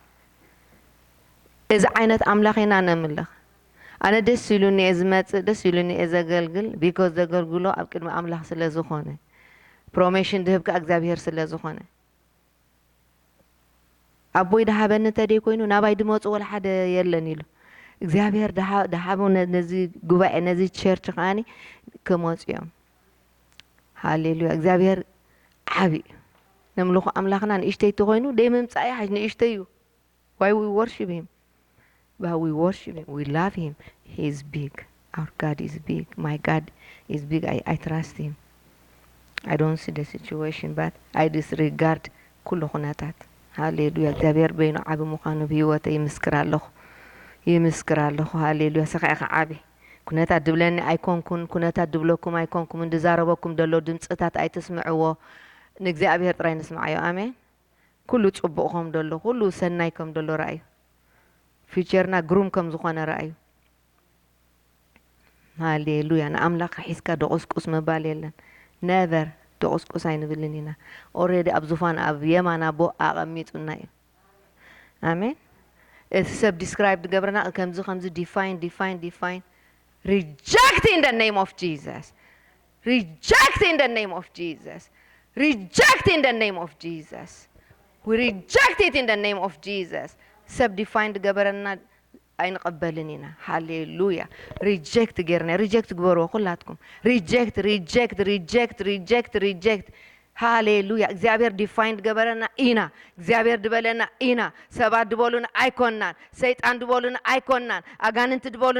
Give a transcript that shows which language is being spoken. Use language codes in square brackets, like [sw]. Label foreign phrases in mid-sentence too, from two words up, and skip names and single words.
[ti] እዚ ዓይነት ኣምላኽ ኢና ነምልኽ ኣነ ደስ ኢሉኒ እየ ዝመፅእ ደስ ኢሉኒ እየ ዘገልግል ቢኮዝ ዘገልግሎ ኣብ ቅድሚ ኣምላኽ ስለ ዝኾነ ፕሮሜሽን ድህብካ እግዚአብሔር ስለ ዝኾነ ኣቦይ ደሃበኒ ተደይ ኮይኑ ናባይ ድመፁ ወላ ሓደ የለን ኢሉ እግዚአብሔር ደሃቦ ነዚ ጉባኤ ነዚ ቸርች ከዓኒ ክመፁ እዮም ሃሌሉያ እግዚአብሔር ዓብይ ነምልኹ ኣምላኽና ንእሽተይ ተኮይኑ ደይ ምምፃእ ሓጅ ንእሽተይ [en] እዩ why we worship him but we worship him we love him he is big our God is big my God is big I trust him I don't see the situation but I disregard [ti] ኩሉ ኩነታት ሃሌሉያ እግዚአብሔር በይኑ ዓብ ምዃኑ ብህይወተይ ይምስክር ኣለኹ ሃሌሉያ ሰኻኢኻ ዓብ ኩነታት ድብለኒ ኣይኮንኩን ኩነታት ድብለኩም ኣይኮንኩም እንድዛረበኩም ደሎ ድምፅታት ኣይትስምዕዎ ንእግዚአብሔር ጥራይ ንስምዓዮ ኣሜን ኩሉ ጽቡቕ ከም ደሎ ኩሉ ሰናይ ከም ደሎ ረኣዩ ፊቸርና ግሩም ከም ዝኾነ ረኣዩ ሃሌሉያ ንኣምላኽ ሒዝካ ደቁስቁስ ምባል የለን ነቨር ደቁስቁስ ኣይንብልን ኢና ኦልሬዲ ኣብ ዙፋን ኣብ የማን ኣቦ ኣቐሚጡና እዩ ኣሜን እቲ ሰብ ዲስክራይብ ዝገብረና ከምዚ ዲፋይን [en] reject in the name of Jesus reject in the name of Jesus reject in the name of Jesus we reject it in the name of Jesus [ti] ሰብ ዲፋይን ዝገበረና ኣይንቀበልን ኢና ሃሌሉያ ሪጀክት ገርና ሪጀክት ግበርዎ ኩላትኩም ሪጀክት ሃሌሉያ እግዚአብሔር ዲፋይን ገበረና ኢና እግዚአብሔር ድበለና ኢና ሰባት ድበሉና ኣይኮናን ሰይጣን ድበሉና ኣይኮናን ኣጋንንት ድበሉና